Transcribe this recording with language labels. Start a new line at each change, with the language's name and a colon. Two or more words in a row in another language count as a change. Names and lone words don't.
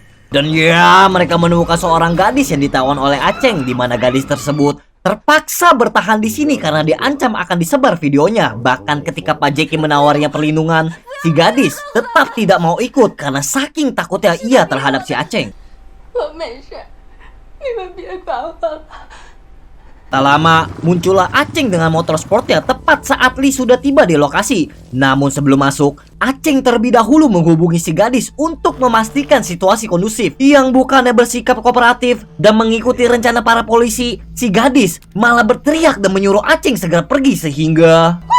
Indonesian: Dan ya, mereka menemukan seorang gadis yang ditawan oleh Aceng, di mana gadis tersebut terpaksa bertahan di sini karena diancam akan disebar videonya. Bahkan ketika Pak Jeki menawarinya perlindungan, si gadis tetap tidak mau ikut karena saking takutnya ia terhadap si Aceng.
Chinese: 我没事，你们别管我了。
Indonesian: Tak lama, muncullah Aceng dengan motor sportnya tepat saat Lee sudah tiba di lokasi. Namun sebelum masuk, Aceng terlebih dahulu menghubungi si gadis untuk memastikan situasi kondusif. Yang bukannya bersikap kooperatif dan mengikuti rencana para polisi, si gadis malah berteriak dan menyuruh Aceng segera pergi sehingga...